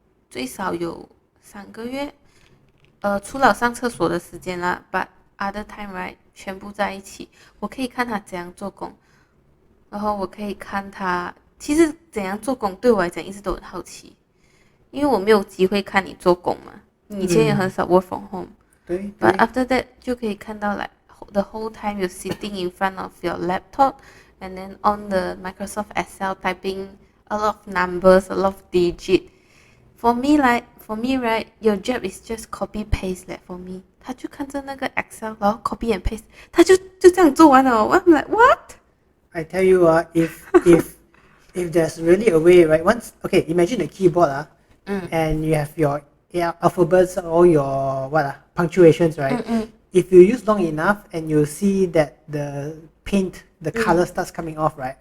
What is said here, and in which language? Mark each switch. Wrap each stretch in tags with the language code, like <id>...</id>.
<zh>最少有3个月，除了上厕所的时间啦 ，</zh> <en>but other time right</en> <zh>全部在一起，我可以看他怎样做工，然后我可以看他其实怎样做工对我来讲一直都很好奇，因为我没有机会看你做工嘛，你以前也很少 work from home，对</zh> <en>but after that</en> <zh>就可以看到</zh> <en>like the whole time you're sitting in front of your laptop and then on the Microsoft Excel typing a lot of numbers, a lot of digit. For me right, your job is just copy paste like for me.</en> <zh>他就看着那个 Excel 然后 copy and paste, 他就这样做完了。</zh> <en>I'm like what? I tell you if there's really a way, right? Okay, imagine the keyboard and you have your alphabets, all your punctuations, right? if you use long enough and you see that the paint, the color starts coming off, right?</en>